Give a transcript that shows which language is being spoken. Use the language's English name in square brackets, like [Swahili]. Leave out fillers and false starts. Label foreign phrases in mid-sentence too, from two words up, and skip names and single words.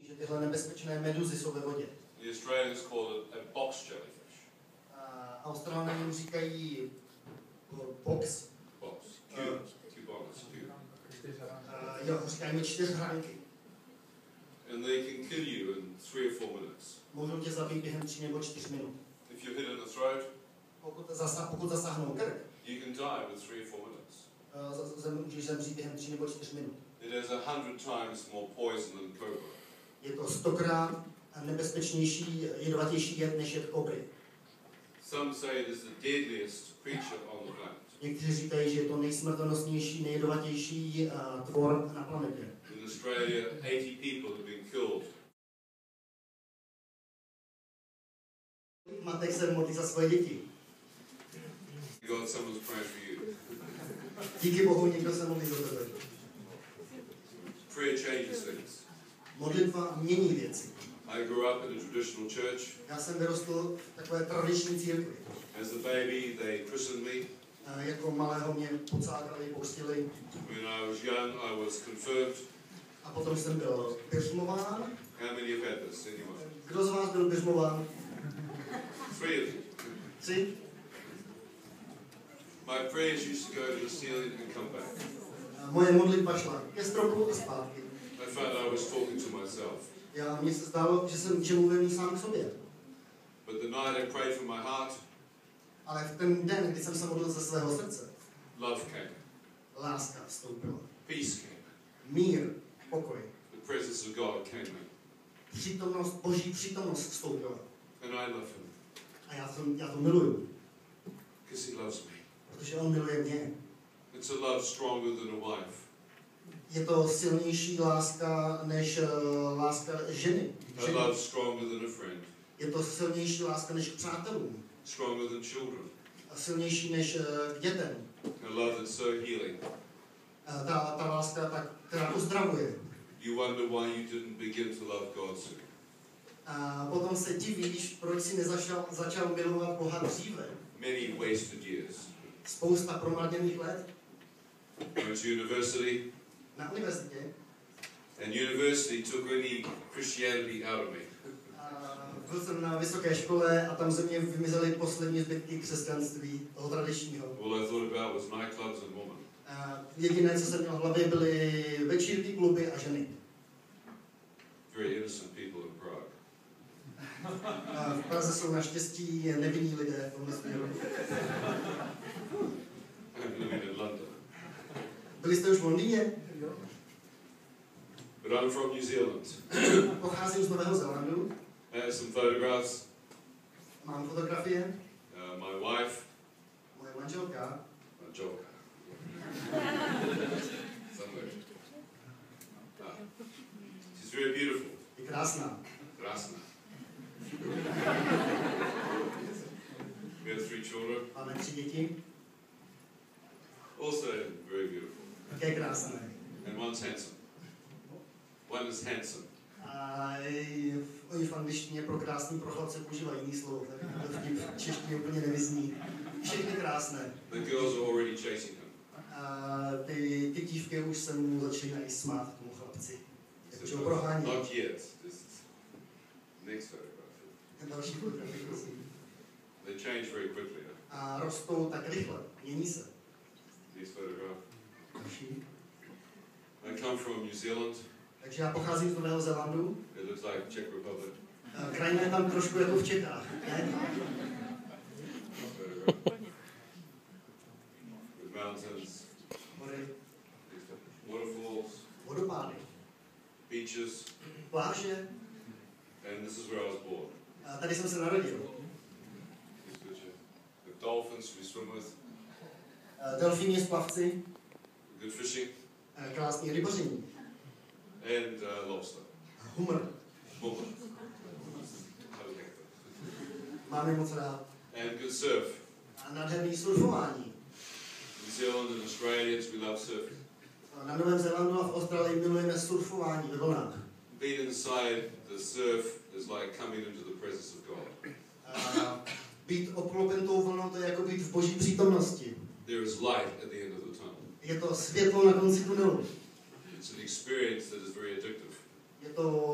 [Czech] tyhle nebezpečné meduzy jsou ve vodě. [English] The Australians call it a box jellyfish. [Czech] Australané jim říkají box. Box. Cubonus. Jo, říkají mi 4hranky. [English] And they can kill you in 3 or 4 minutes. [Czech] Můžou tě zabít během 3 nebo 4 minut. [English] If you hit in the throat, [Czech] pokud zasáhnou krk, [English] you can die within 3 or 4 minutes. [Czech] můžeš zemřít během 3 nebo 4 minut. [English] It has 100 times more poison than cobra. [Czech] Je to 100krát nebezpečnější, jedovatější jed než jed kobry. [English] Some say it is the deadliest creature on the planet. [Czech] Někteří říkají, že je to nejsmrtonosnější, nejjedovatější tvor na planetě. [English] In Australia, 80 people have been killed. [Czech] Matek se modlí za svoje děti. [English] God, someone's praying for you. [Czech] Díky Bohu někdo se modlí za tebe. [English] Prayer changes things. [Czech] Modlitba mění věci. [English] I grew up in a traditional church. [Czech] Já jsem vyrostl v takové tradiční církvi. [English] As a baby, they christened me. [Czech] Jako malého mě pocákali, pokřtili. [English] When I was young, I was confirmed. [Czech] A potom jsem byl biřmován. [English] How many have had this? Anyone? [Czech] Kdo z vás byl biřmován? [English] 3 of you. 3. My prayers used to go to the ceiling and come back. [Czech] Moje modlitba šla ke stropu a zpátky. [English] I found I was talking to myself. [Czech] Mně se zdálo, že mluvím sám k sobě. [English] But the night I prayed for my heart, [Czech] ale v ten den, kdy jsem se modlil ze svého srdce, [English] love came. [Czech] Láska vstoupila. [English] Peace came. [Czech] Mír, pokoj. [English] The presence of God came in. [Czech] Přítomnost, Boží přítomnost vstoupila. [English] And I love him. [Czech] A já to miluju. [English] Because he loves me. [Czech] Protože on miluje mě. [English] It's a love stronger than a wife. [Czech] Je to silnější láska než láska ženy. [English] A love stronger than a friend. [Czech] Je to silnější láska než k přátelům. [English] Stronger than children. [Czech] A silnější než k dětem. [English] A love that's so healing. [Czech] Ta láska, která uzdravuje. [English] You wonder why you didn't begin to love God sooner. [Czech] A potom se divíš, proč si začal milovat Boha dříve. [English] Many wasted years. [Czech] Spousta promarněných let. [English] Went to university. [Czech] Na univerzitě. [English] And university took any Christianity out of me. [Czech] Byl jsem na vysoké škole a tam ze mě vymizely poslední zbytky křesťanství, toho tradičního. [English] All I thought about was nightclubs and women. [Czech] Jediné, co jsem měl v hlavě, byly večírky, kluby a ženy. [English] Very innocent people in Prague. [Czech] V Praze jsou naštěstí nevinní lidé v tomhle směru. [English] I'm living in London. [Czech] Byli jste už v Londýně? [English] But I'm from New Zealand. [Czech] Pocházím z Nového Zélandu. [English] I have some photographs. [Czech] Mám fotografie. [English] My wife. [Czech] Moje manželka. Manželka. [English] Somewhere. She's very beautiful. [Czech] Je krásná. Krásná. [English] We have 3 children. [Czech] Máme 3 děti. [English] Also very beautiful. [Czech] Také krásné. [English] And one's handsome. One is handsome. [Czech] A oni v angličtině pro krásný prochlapce používají jiný slovo, tak vtip v češtině úplně nevyzní. Všechny krásné. [English] The girls are already chasing him. [Czech] A ty dívky už se mu začínají smát tomu chlapci. Jakože ho prohání. [English] Not yet. Just next photograph. [Czech] Další fotografie, prosím. [English] They change very quickly. [Czech] A rostou tak rychle, mění se. [English] This photograph. [Czech] Další. [English] I come from New Zealand. [Czech] Takže já pocházím z Nového Zélandu. [English] It looks like Czech Republic. [Czech] Krajina je tam trošku jako v Čechách, ne? [English] With mountains. [Czech] Hory. [English] Waterfalls. [Czech] Vodopády. [English] Beaches. [Czech] Pláže. [English] And this is where I was born. [Czech] A tady jsem se narodil. [English] This picture. The dolphins we swim with. [Czech] Delfíni, splavci. [English] Good fishing. [Czech] Krásný rybaření. [English] And lobster. [Czech] Humor. Humor. Máme moc rád. [English] And good surf. [Czech] A nádherný surfování. [English] New Zealand and Australia, we love surfing. [Czech] Na Novém Zélandu a v Austrálii milujeme surfování ve vlnách. [English] Being inside the surf is like coming into the presence of God. [Czech] Být obklopen tou vlnou, to je jako být v Boží přítomnosti. [English] There is light at the end of the tunnel. [Czech] Je to světlo na konci tunelu. [English] It's an experience that is very addictive.